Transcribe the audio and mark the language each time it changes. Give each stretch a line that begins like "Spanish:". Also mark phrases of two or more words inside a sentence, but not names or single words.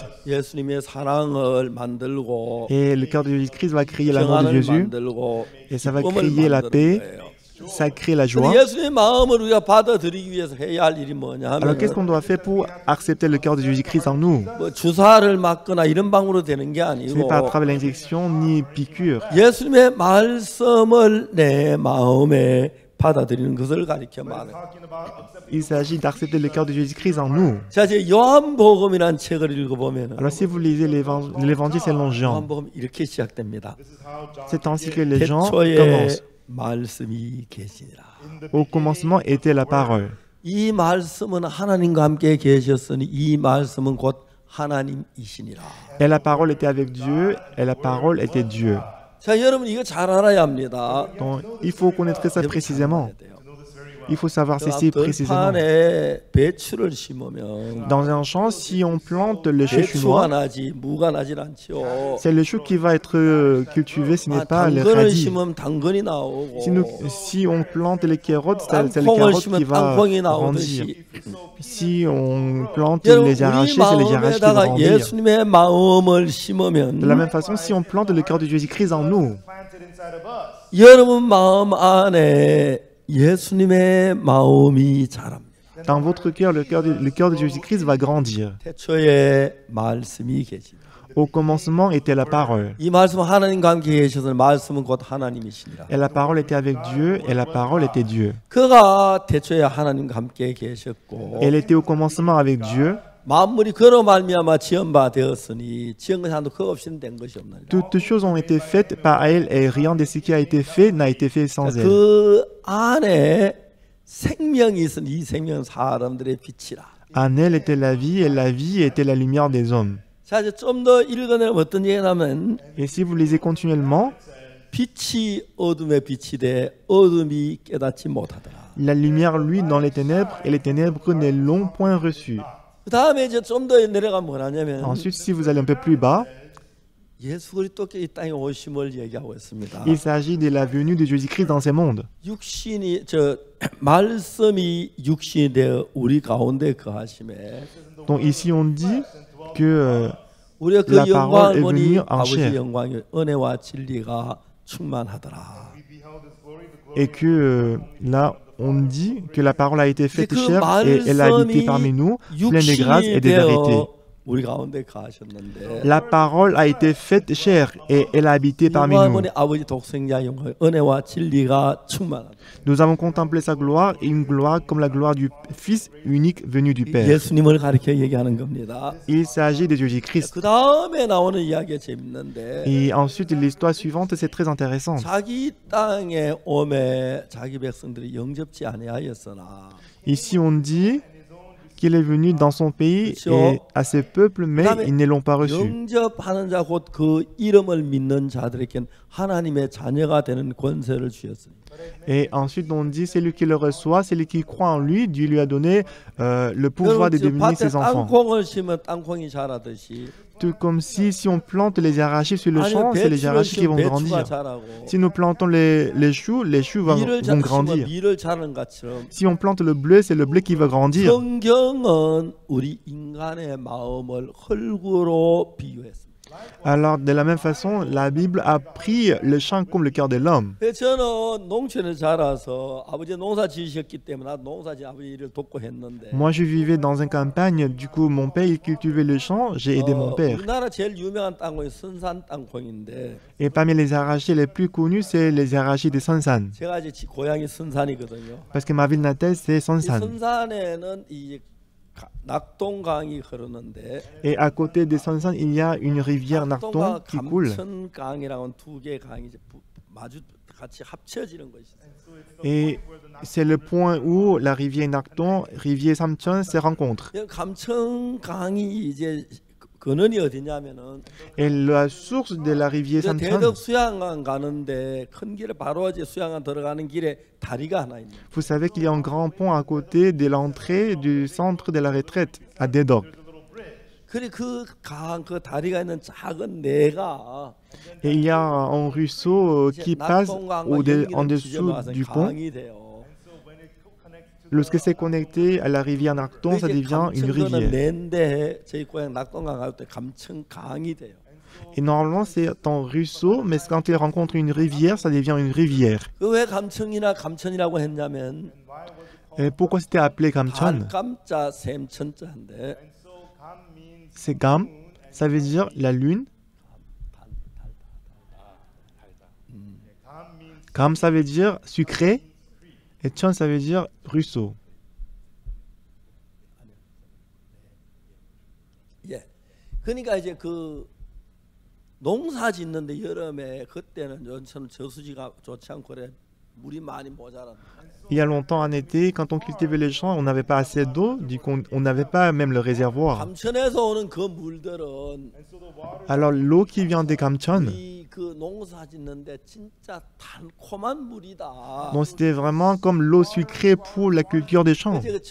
Korean: 예수님의 사랑을 만들고
French: Et le cœur de Jésus-Christ va créer l'amour de
Korean: 평안을
French: Jésus,
Korean: 만들고
French: et ça va
Korean: 기쁨을
French: créer la
Korean: 만드는
French: paix,
Korean: 거예요.
French: ça crée la
Korean: 근데
French: joie.
Korean: 예수님의 마음을 우리가 받아들이기 위해서 해야 할 일이 뭐냐
French: Alors qu'est-ce qu'on
Korean: 하면
French: doit faire pour accepter le cœur de Jésus-Christ en nous?
Korean: 뭐 주사를 맞거나 이런 방으로 되는 게
French: Ce n'est
Korean: 아니고
French: pas à travers l'injection ni piqûre.
Korean: 예수님의 말씀을 내 마음에 받아들이는 것을 가리켜 말해요.
French: Il s'agit d'accepter le cœur de Jésus-Christ en nous.
Korean: 자, 이제 요한복음이라는 책을 읽어보면
French: Alors si vous lisez l'évangile selon Jean,
Korean: 요한복음 이렇게 시작됩니다.
French: c'est ainsi que les gens
Korean: 태초에
French: commencent.
Korean: 말씀이 계시니라.
French: Au commencement était la parole.
Korean: 이 말씀은 하나님과 함께 계셨으니 이 말씀은 곧 하나님이시니라.
French: Et la parole était avec Dieu, et la parole était Dieu.
Korean: 자, 여러분 이거 잘 알아야 합니다.
French: Donc, il faut connaître ça précisément. Il faut savoir ceci précisément.
Korean: 들판에 배추를 심으면
French: Dans un champ, si on plante le chou
Korean: 배추가
French: chinois,
Korean: 나지 무가 나질 않죠.
French: c'est le chou qui va être cultivé, ce n'est pas les
Korean: 당근을
French: radis.
Korean: 심으면 당근이 나오고
French: Si on plante les carottes, c'est les
Korean: 땅콩을
French: carottes qui
Korean: 심으면
French: vont
Korean: 땅콩이
French: grandir.
Korean: 나오듯이
French: Si on plante
Korean: 여러분
French: les arachides,
Korean: 우리
French: c'est les arachides qui vont
Korean: 마음에다가
French: grandir.
Korean: 예수님의 마음을
French: De la
Korean: 심으면
French: même façon, si on plante le cœur de Jésus-Christ en nous,
Korean: 여러분 마음 안에 예수님의 마음이 자랍니다.
French: dans votre cœur, le cœur de Jésus-Christ va grandir.
Korean: 태초에 말씀이 계시다.
French: Au commencement était la parole.
Korean: 이 말씀은 하나님과 함께 계셔서 말씀은 곧 하나님이시니라.
French: Et la parole était avec Dieu, et la parole était Dieu.
Korean: 그가 태초에 하나님과 함께 계셨고
French: Elle était au commencement avec Dieu.
Korean: 만물이 그로 말미암아 지은 바 되었으니 지은 것이 한도 그 없이는 된 것이 없나니.
French: Toutes choses ont été faites par elle, et rien de ce qui a été fait n'a été fait sans elle.
Korean: 그 안에 생명이 있으니 이 생명은 사람들의 빛이라.
French: En elle était la vie, et la vie était la lumière des hommes.
Korean: 자, 이제 좀 더 읽어내면 어떤 얘기냐면
French: Et si vous lisez continuellement,
Korean: 빛이 어둠에 빛이 돼 어둠이 깨닫지 못하더라.
French: la lumière luit dans les ténèbres, et les ténèbres ne l'ont point reçue.
Korean: 그 다음에 이제 좀 더 내려가면 뭐냐면
French: Ensuite, si vous allez un peu plus bas,
Korean: 예수 그리스도께 이 땅에 오심을 얘기하고 있습니다.
French: il s'agit de la venue de Jésus-Christ dans ces mondes.
Korean: 육신이 말씀이 육신이 되어 우리 가운데 거하심에
French: Donc ici, on dit que
Korean: 우리가 그
French: La parole
Korean: 영광을
French: est
Korean: 보니
French: venue en
Korean: 아버지
French: chair.
Korean: 영광이 은혜와 진리가 충만하더라.
French: et que là, on dit que la parole a été faite
Korean: 그
French: chair et elle a habité
Korean: 말씀이
French: parmi nous, pleine de grâce et
Korean: 육신이
French: de vérité.
Korean: 되어 우리 가운데 거하셨는데
French: La parole a été faite chair et elle a habité parmi
Korean: 영광을
French: nous.
Korean: 보니 아버지 독생자 영광 은혜와 진리가 충만하다.
French: Nous avons contemplé sa gloire et une gloire comme la gloire du Fils unique venu du Père.
Korean: 예수님을 가리켜 얘기하는 겁니다.
French: Il s'agit de Jésus-Christ.
Korean: 그 다음에 나오는 이야기가 재밌는데
French: Et ensuite, l'histoire suivante, c'est très intéressant.
Korean: 자기 땅에 오매 자기 백성들이 영접지 아니하였으나
French: Ici, on dit qu'il est venu dans son pays et à ses peuples, mais ils ne l'ont pas reçu.
Korean: 영접하는 자 곧 그 이름을 믿는 자들에겐 하나님의 자녀가 되는 권세를 주셨으니.
French: Et ensuite, on dit celui qui le reçoit, celui qui croit en lui, Dieu lui a donné le pouvoir de devenir ses enfants.
Korean: 땅콩을 심으면 땅콩이 자라듯이
French: Tout comme si on plante les arachides sur le champ, c'est les arachides qui vont grandir. Si nous plantons les choux vont grandir.
Korean: 밀을 자라는 것처럼
French: Si on plante le bleu, c'est le bleu qui va grandir.
Korean: 성경은 우리 인간의 마음을 흙으로 비유했습니다.
French: Alors, de la même façon, la Bible a pris le champ comme le cœur de l'homme.
Korean: 저는 농촌에 자라서 아버지 농사 지으셨기 때문에 나도 농사 지은 아버지 일을 돕고 했는데
French: Moi, je vivais dans une campagne, du coup, mon père, il cultivait le champ, j'ai aidé mon père.
Korean: 우리나라 제일 유명한 땅콩이 선산 땅콩인데
French: Et parmi les arachides les plus connus, c'est les arachides de Sonsan.
Korean: 제가 이제 고향이 선산이거든요.
French: Parce que ma ville natale, c'est
Korean: 이
French: Sonsan.
Korean: 선산에는 이 낙동강이 흐르는데
French: Et à côté de Sonsan, il y a une rivière Narton
Korean: 낙동과
French: qui coule.
Korean: 감천강이라는 두 개의 강이 이제 마주 같이 합쳐지는 것이 있어요.
French: Et c'est le point où la rivière Narton, rivière Samchon se rencontrent.
Korean: 감천강이 이제 근원이 어디냐면은
French: Et la source de la rivière Samchon,
Korean: 대덕 수양강 가는데 큰 길에 바로 이제 수양강 들어가는 길에 다리가 하나 있는.
French: vous savez qu'il y a un grand pont à côté de l'entrée du centre de la retraite à Dedok.
Korean: 그래 그 다리가 있는 작은 내가
French: Et il y a un ruisseau qui passe en dessous du pont.
Korean: 강이 돼요.
French: Lorsque c'est connecté à la rivière Narton, ça devient une rivière.
Korean: 내인데 저희 고향 낙동강 갈 때 감천강이 돼요.
French: Et normalement, c'est un ruisseau, mais quand il rencontre une rivière, ça devient une rivière.
Korean: 왜 감천이라고 했냐면
French: Et pourquoi c'était appelé Kamchon?
Korean: 감자 샘천자인데
French: C'est Gam, ça veut dire la lune. Gam, ça veut dire sucré. Et Chon, ça veut dire ruisseau.
Korean: 예. 그러니까 이제 그 농사 짓는데 여름에 그때는 저는 저수지가 좋지 않고 그래
French: Il y a longtemps en été, quand on cultivait les champs, on n'avait pas assez d'eau, du coup on n'avait pas même le réservoir. Alors l'eau qui vient des Kamchon, bon, c'était vraiment comme l'eau sucrée pour la culture des champs.